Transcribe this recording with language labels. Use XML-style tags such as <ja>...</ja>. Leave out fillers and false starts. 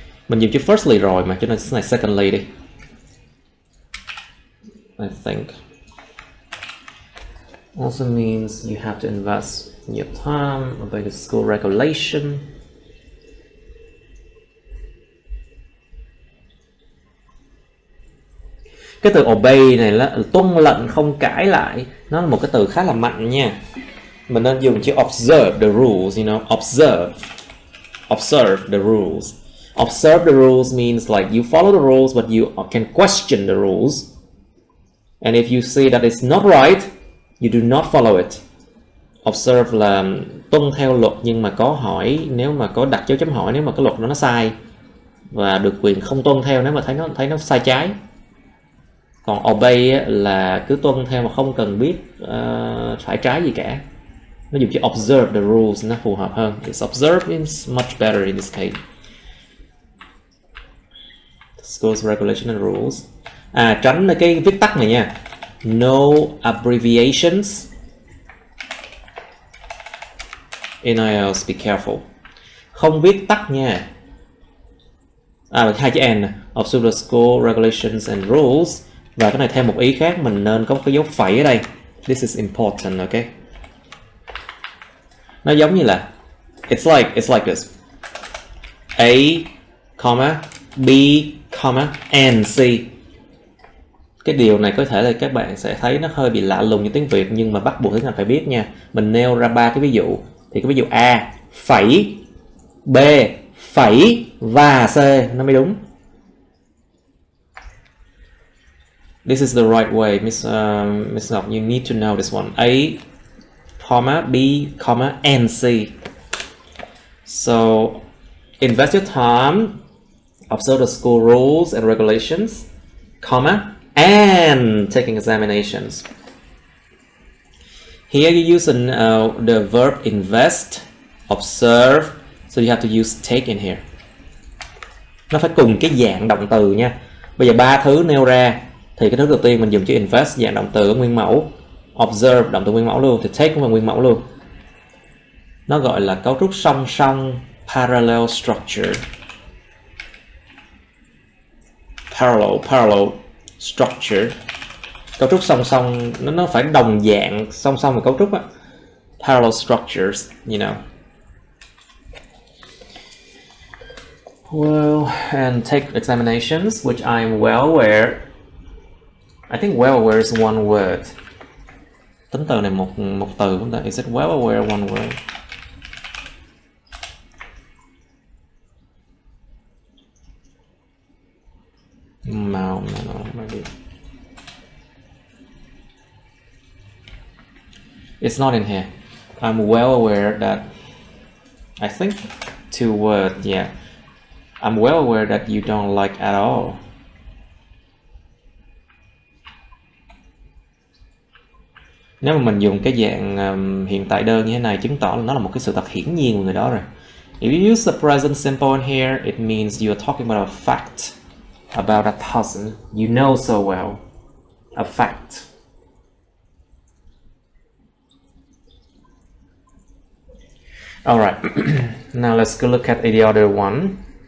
<vi>Mình dùng chữ firstly rồi mà, cho nên này secondly đi.</vi> <en>I think also means you have to invest your time, obey the school regulation.</en> <vi>Cái từ obey này là tuân lệnh không cãi lại, nó là một cái từ khá là mạnh nha. Mình nên dùng chữ</vi> <en>observe the rules, you know, observe the rules. Observe the rules means like you follow the rules but you can question the rules. And if you see that it's not right, you do not follow it.</en> <vi>Observe là tuân theo luật nhưng mà có hỏi, nếu mà có đặt dấu chấm hỏi nếu mà cái luật đó nó sai, và được quyền không tuân theo nếu mà thấy nó sai trái. Còn obey là cứ tuân theo mà không cần biết phải trái gì cả. Nó dùng chữ observe the rules nó phù hợp hơn.</vi> <en>It's observe is much better in this case. School's regulation and rules.</en> <vi>Tránh cái viết tắt này nha.</vi> <en>No abbreviations. In IELTS, be careful.</en> <vi>Không viết tắt nha. Hai chữ N.</vi> <en>Observe the school regulations and rules.</en> <vi>Và cái này thêm một ý khác, mình nên có một cái dấu phẩy ở đây.</vi> <en>This is important, okay?</en> <vi>Nó giống như là</vi> <en>it's like this. A, comma, B, comma, and C.</en> <vi>Cái điều này có thể là các bạn sẽ thấy nó hơi bị lạ lùng như tiếng Việt, nhưng mà bắt buộc tiếng Anh phải biết nha. Mình nêu ra 3 cái ví dụ. Thì cái ví dụ A, phẩy, B, phẩy và C nó mới đúng.</vi> <en>This is the right way, Miss Ngọc. You need to know this one. A, comma, B, comma, and C. So invest your time, observe the school rules and regulations, comma, and taking examinations. Here you use the verb invest, observe, so you have to use take in here.</en> <vi>Nó phải cùng cái dạng động từ nha. Bây giờ 3 thứ nêu ra thì cái thứ đầu tiên mình dùng chữ invest dạng động từ nguyên mẫu, observe động từ nguyên mẫu luôn, thì take cũng là nguyên mẫu luôn. Nó gọi là cấu trúc song song, parallel structure. Parallel structure. Cấu trúc song song, nó phải đồng dạng song song với cấu trúc á.</vi> <en>Parallel structures, you know. Well, and take examinations, which I'm well aware. I think well aware is one word.</en> <vi>Tính từ này một từ không ta?</vi> <en>Is it well aware one word? No, maybe. It's not in here. I'm well aware that, I think 2 words, yeah. I'm well aware that you don't like at all.</en> <vi>Nếu mà mình dùng cái dạng hiện tại đơn như thế này, chứng tỏ là nó là một cái sự thật hiển nhiên của người đó rồi.</vi> <en>If you use the present simple in here, it means you're talking about a fact about a person you know so well. A fact. Alright, now let's go look at the other one.</en>